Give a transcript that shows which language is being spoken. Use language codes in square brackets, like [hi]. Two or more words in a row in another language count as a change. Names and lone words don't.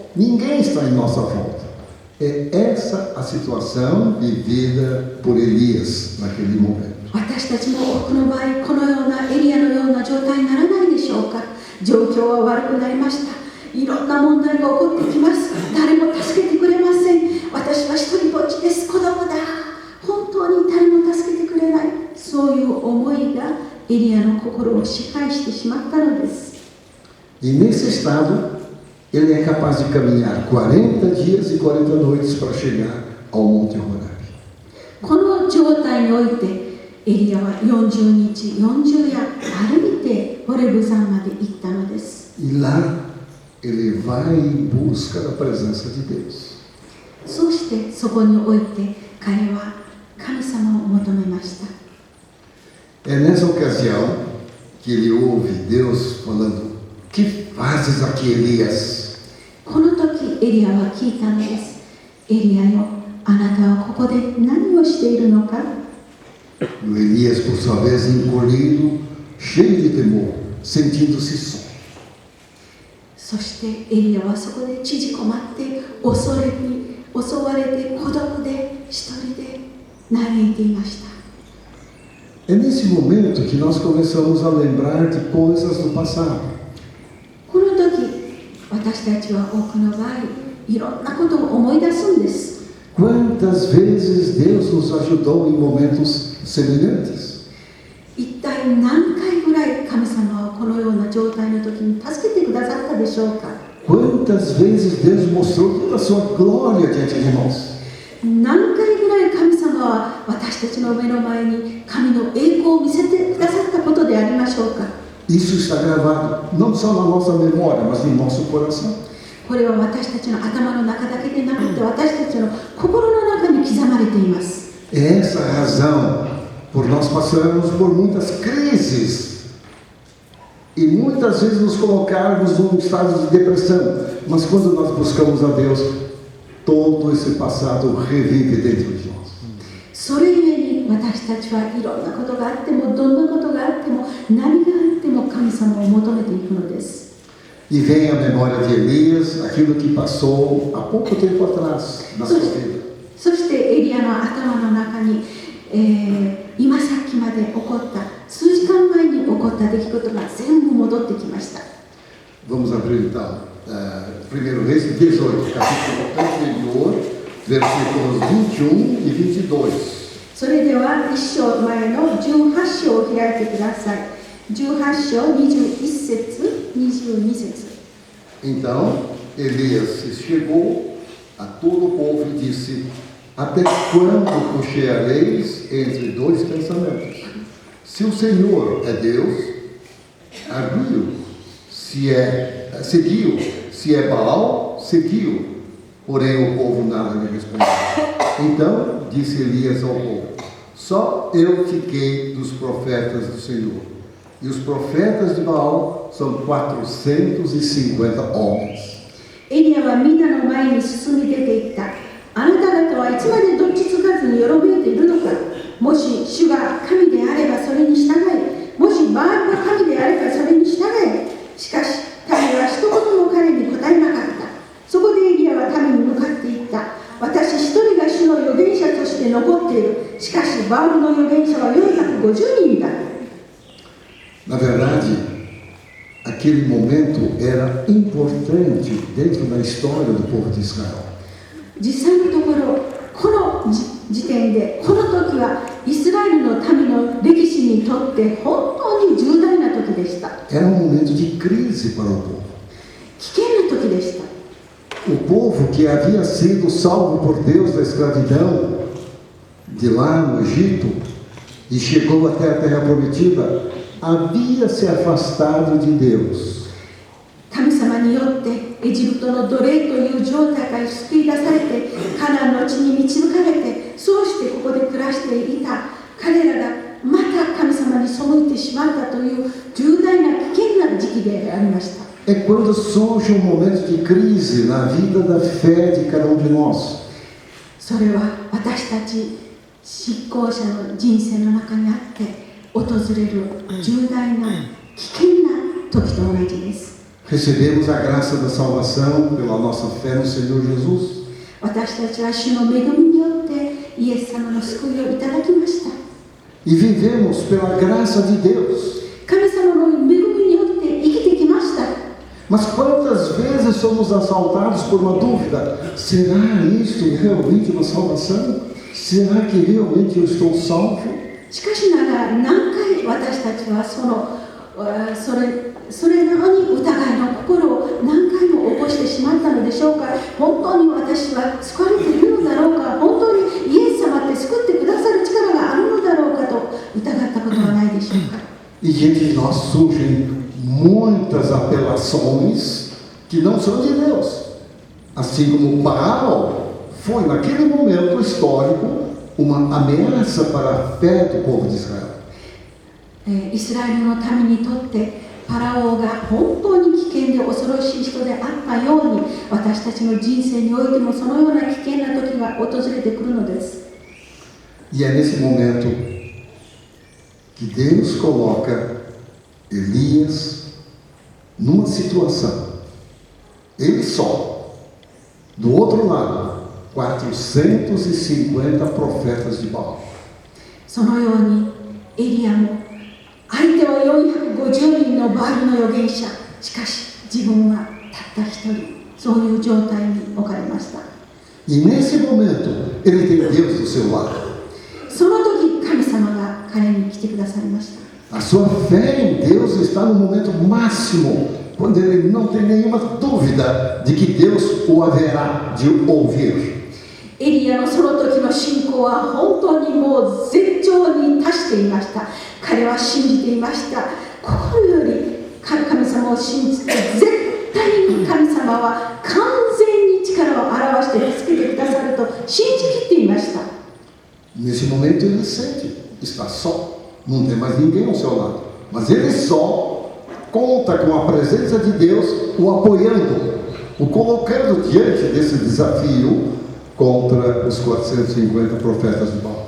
[pt] Ninguém está em nossa volta. É essa a situação vivida por Elias naquele momento. [ja] 私たちも多くの場合このようなエリアのような状態にならないでしょうか。状況は悪くなりました。いろんな問題が起こってきます。誰も助けてくれません。私は一人ぼっちです。子供だ。本当に誰も助けてくれない。そういう思いがエリアの心を支配してしまったのです。 [pt] E nesse estado, ele é capaz de caminhar 40 dias e 40 noites para chegar ao Monte Horeb. [ja] この状態においてエリアは40日40夜歩いてホレブ山まで行ったのです。 [pt] E lá ele vai em busca da presença de Deus. [ja] そしてそこにおいて彼は神様を求めました。 [pt] É nessa ocasião que ele ouve Deus falando: "Que fazes aqui, Elias?" [ja] この時エリアは聞いたのです。エリアよ、あなたはここで何をしているのか。 [pt] E o Elias, por sua vez, encolhido, cheio de temor, sentindo-se só. [ja] そしてエリアはそこで縮こまって恐れに襲われて孤独で一人で嘆いていました。 [pt] É nesse momento que nós começamos a lembrar de coisas do passado. [ja] この時私たちは多くの場合いろんなことを思い出すんです。 [pt] Quantas vezes Deus nos ajudou em momentos semelhantes? [ja] 一体何回ぐらい神様はこのような状態の時に助けてくださったでしょうか。 [pt] Quantas vezes Deus mostrou toda a sua glória diante de nós? [ja] 何回ぐらい神様は私たちの目の前に神の栄光を見せてくださったことでありましょうか。 [pt] Isso está gravado não só na nossa memória, mas no nosso coração. [ja] これは私たちの頭の中だけでなくて私たちの心の中に刻まれています。 [pt] É essa a razão por nós passarmos por muitas crises e muitas vezes nos colocarmos num estado de depressão. Mas quando nós buscamos a Deus, todo esse passado revive dentro de nós. [ja] それゆえに私たちはいろんなことがあってもどんなことがあっても何があっても神様を求めていくのです。 [pt] E vem à memória de Elias aquilo que passou há pouco tempo atrás na sua vida. [ja] そしてエリアの頭の中に、今さっきまで起こった数時間前に起こった出来事が全部戻ってきました。 [pt] Vamos abrir então, 1 Reis 18, capítulo anterior, versículos 21 e 22. [ja] それでは一章前の18章を開いてください。18章21節、22節。 [pt] Então Elias chegou a todo o povo e disse: Até quando cocheareis entre dois pensamentos? Se o Senhor é Deus, arguiu. Seguiu. Se é Baal, seguiu. Porém o povo nada lhe respondeu. Então disse Elias ao povo: Só eu fiquei dos profetas do Senhor. E os profetas de Baal são 450 homens. [ja] エリアはみんなの前に進み出ていった。あなた方はいつまでどっちつかずによろめいているのか。もし主が神であればそれに従い、もしバールが神であればそれに従い。しかし民は一言も彼に答えなかった。そこでエリアは民に向かって言った。私一人が主の預言者として残っている。しかしバールの預言者は450人だ。 [pt] Na verdade, aquele momento era importante dentro da história do povo de Israel. [ja] 実際のところ、この時点で、この時はイスラエルの民の歴史にとって本当に重大な時でした。 [pt] Era momento de crise para o povo. [ja] 危険な時でした。 [pt] O povo que havia sido salvo por Deus da escravidão de lá no Egito e chegou até a terra prometida, havia se afastado de Deus. [ja] 神様によってエジプトの奴隷という状態から救い出されてカナンの地に導かれてそうしてここで暮らしていた彼らがまた神様に背いてしまったという重大な危険な時期でありました。 [pt] É quando surge um momento de crise na vida da fé de cada de nós. [ja] それは私たち信仰者の人生の中にあって訪れる重大な危険な時と同じです。 [pt] Recebemos a graça da salvação pela nossa fé no Senhor Jesus. [ja] 私たちは主の恵みによってイエス様の救いをいただきました。 [pt] E vivemos pela graça de Deus. [ja] 神様の恵みによって生きてきました。 [pt] Mas quantas vezes somos assaltados por uma dúvida? Será isto realmente uma salvação? Será que realmente eu estou salvo? [ja] しかしながら何回私たちはそれなのに疑いの心を何回も起こしてしまったのでしょうか。本当に私は救われているのだろうか。本当にイエス様って救ってくださる力があるのだろうかと疑ったことはないでしょうか。 [pt] E diante de nós surgem muitas apelações que não são de Deus. Assim como Baal foi, naquele momento histórico, uma ameaça para a fé do povo de Israel. [ja] イスラエルの民にとってパラオが本当に危険で恐ろしい人であったように私たちの人生においてもそのような危険な時が訪れてくるのです。 [pt] E é nesse momento que Deus coloca Elias numa situação. Ele só. Do outro lado, 450 profetas de Baal. [ja] そのようにエリアも相手は450人のバールの預言者。しかし自分はたった一人、そういう状態に置かれました。 [pt] E nesse momento, ele tem Deus do seu lado. [ja] その時神様が彼に来てくださいました。 [pt] A sua fé em Deus está no momento máximo, quando ele não tem nenhuma dúvida de que Deus o haverá de ouvir. [ja] エリアのその時の信仰は本当にもう絶頂に達していました。彼は信じていました。心より神様を信じて、絶対に神様は完全に力を表して助けてくださると信じきっていました。 [pt] Nesse momento ele sente, está só, não tem mais ninguém ao seu lado. Mas ele só conta com a presença de Deus o apoiando, o colocando diante desse desafio contra os 450 profetas de Baal.